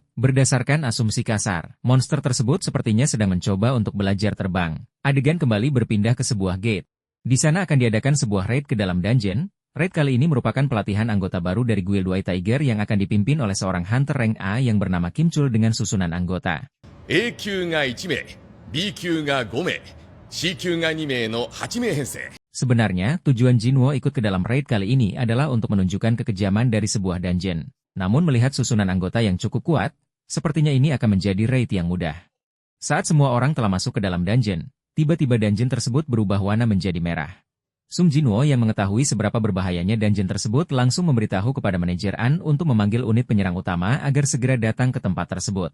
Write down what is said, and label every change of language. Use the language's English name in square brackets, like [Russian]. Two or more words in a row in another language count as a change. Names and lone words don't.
[Indonesian] Berdasarkan asumsi kasar, monster tersebut sepertinya sedang mencoba untuk belajar terbang. Adegan kembali berpindah ke sebuah gate. Di sana akan diadakan sebuah raid ke dalam dungeon. Raid kali ini merupakan pelatihan anggota baru dari Guild White Tiger yang akan dipimpin oleh seorang hunter rank A yang bernama Kim Chul dengan susunan anggota. [Japanese] A-級が1名、B-級が5名、C-級が2名の8名編成。 [Indonesian] Sebenarnya, tujuan Jinwoo ikut ke dalam raid kali ini adalah untuk menunjukkan kekejaman dari sebuah dungeon. Namun melihat susunan anggota yang cukup kuat, sepertinya ini akan menjadi raid yang mudah. Saat semua orang telah masuk ke dalam dungeon, tiba-tiba dungeon tersebut berubah warna menjadi merah. Sung Jinwoo yang mengetahui seberapa berbahayanya dungeon tersebut langsung memberitahu kepada manajer An untuk memanggil unit penyerang utama agar segera datang ke tempat tersebut.